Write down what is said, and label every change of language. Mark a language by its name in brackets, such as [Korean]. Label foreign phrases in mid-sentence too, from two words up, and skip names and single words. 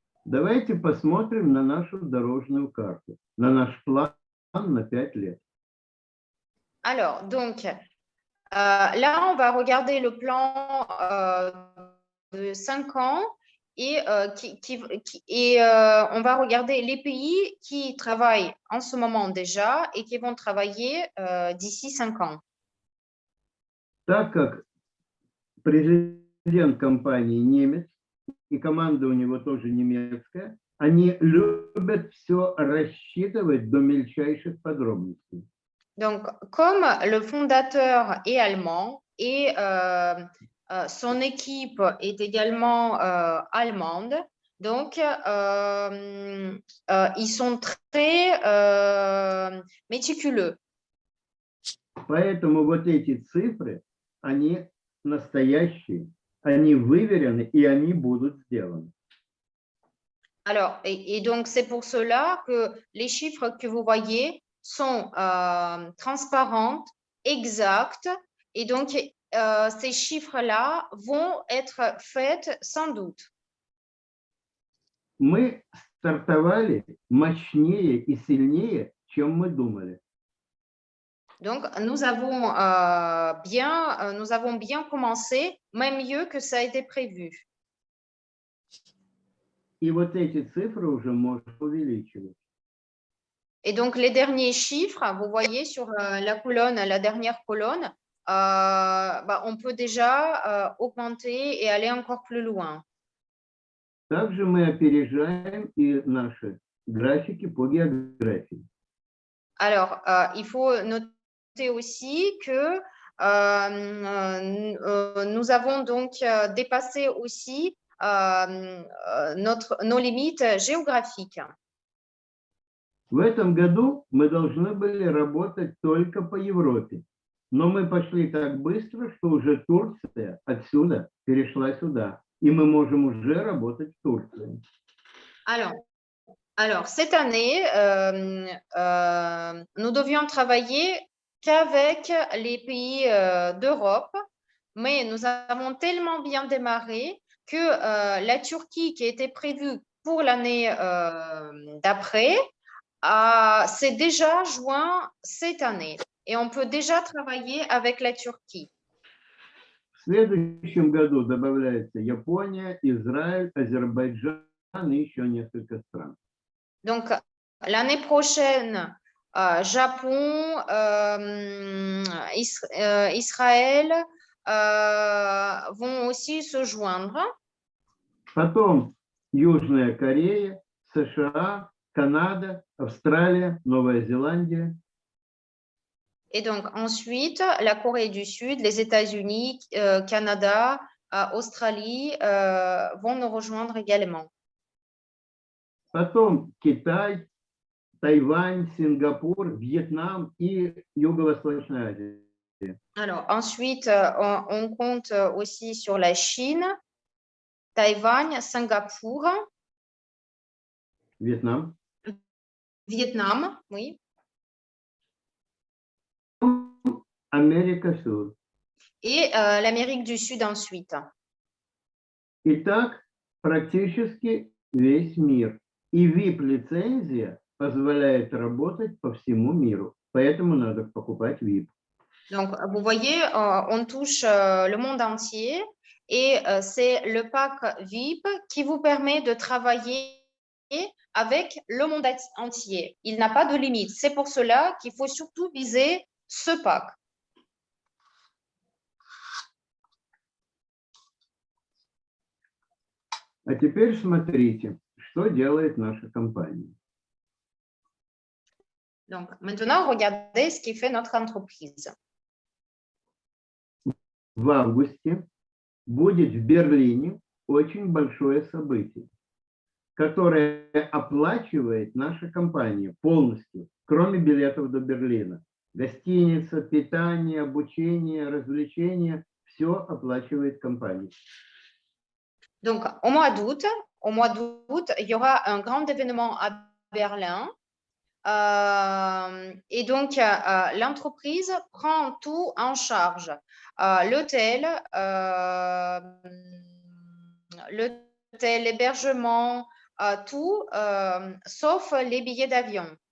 [Russian] Давайте посмотрим на нашу дорожную карту, на наш план на 5 лет. [French] Alors, donc, là, on va regarder le plan de 5 ans et, on va regarder les pays qui travaillent en ce moment déjà et qui vont travailler d'ici 5 ans. [Russian] Так как президент компании немец, и команда у него тоже немецкая, они любят все рассчитывать до мельчайших подробностей. [French] Donc, comme le fondateur est allemand et son équipe est également allemande, donc ils sont très méticuleux. [Russian] Поэтому вот эти цифры, они настоящие, они выверены и они будут сделаны. [French] Alors, et donc c'est pour cela que les chiffres que vous voyez sont transparentes, exactes, et donc ces chiffres-là vont être faits sans doute. [Russian] Мы стартовали мощнее и сильнее, чем мы думали. [French] Donc, nous avons bien commencé, même mieux que ça a été prévu. [Russian] И вот эти цифры уже можно увеличивать. [French] Et donc, les derniers chiffres, vous voyez sur la dernière colonne, on peut déjà augmenter et aller encore plus loin. [Russian] Также мы опережаем и наши графики по географии. [French] Alors, il faut noter aussi que nous avons donc dépassé aussi nos limites géographiques. [Russian] В этом году мы должны были работать только по Европе, но мы пошли так быстро, что уже Турция отсюда перешла сюда, и мы можем уже работать в Турции. [French] Alors cette année, nous devions travailler qu'avec les pays d'Europe, mais nous avons tellement bien démarré que la Turquie, qui était prévue pour l'année d'après, s'est déjà joint cette année et on peut déjà travailler avec la Turquie. [Russian] В следующем году добавляется Япония, Израиль, Азербайджан и еще несколько стран. [French] Donc, l'année prochaine, Japon, Israël vont aussi se joindre. [Russian] Потом Южная Корея, США, Канада, Австралия, Новая Зеландия. [French] Et donc, ensuite, la Corée du Sud, les États-Unis, Canada, Australie vont nous rejoindre également. [Russian] Потом Китай, Тайвань, Сингапур, Вьетнам и Юго-Восточная Азия. [French] Alors, ensuite, on compte aussi sur la Chine, Taïwan, Singapour. [Russian] Вьетнам. [French] Vietnam, oui. [Russian] Америка Сюр. [French] Et l'Amérique du Sud ensuite. [Russian] Итак, практически весь мир. И VIP-лицензия позволяет работать по всему миру. Поэтому надо покупать VIP. [French] Donc, vous voyez, on touche le monde entier et c'est le pack VIP qui vous permet de travailler avec le monde entier. Il n'a pas de limite. C'est pour cela qu'il faut surtout viser ce pack. [Russian] А теперь смотрите, что делает наша компания. [French] Donc, maintenant, regardez ce qui fait notre entreprise. [Russian] В августе будет в Берлине очень большое событие, которое оплачивает наша компания полностью, кроме билетов до Берлина. Гостиница, питание, обучение, развлечения – все оплачивает компания. [French] Donc, au mois d'août, il y aura un grand événement à Berlin. Et donc, l'entreprise prend tout en charge. L'hôtel, l'hébergement, tout, sauf les billets d'avion.